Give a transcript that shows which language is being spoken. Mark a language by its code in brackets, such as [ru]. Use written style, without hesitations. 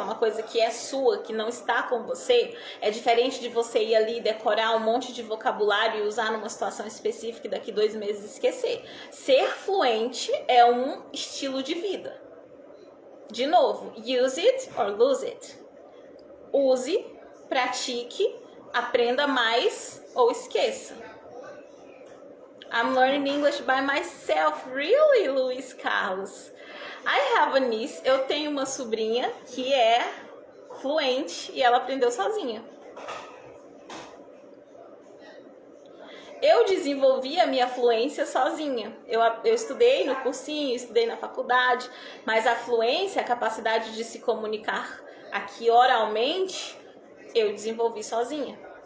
[pt] É uma coisa que é sua, que não está com você. É diferente de você ir ali decorar um monte de vocabulário e usar numa situação específica e daqui 2 meses esquecer. Ser fluente é um estilo de vida. De novo, [en] use it or lose it. [pt] Use, pratique, aprenda mais ou esqueça. [en] I'm learning English by myself. Really, Luiz Carlos? I have a niece. [pt] Eu tenho uma sobrinha que é fluente e ela aprendeu sozinha. Eu desenvolvi a minha fluência sozinha. Eu estudei no cursinho, estudei na faculdade, mas a fluência, a capacidade de se comunicar aqui oralmente, eu desenvolvi sozinha.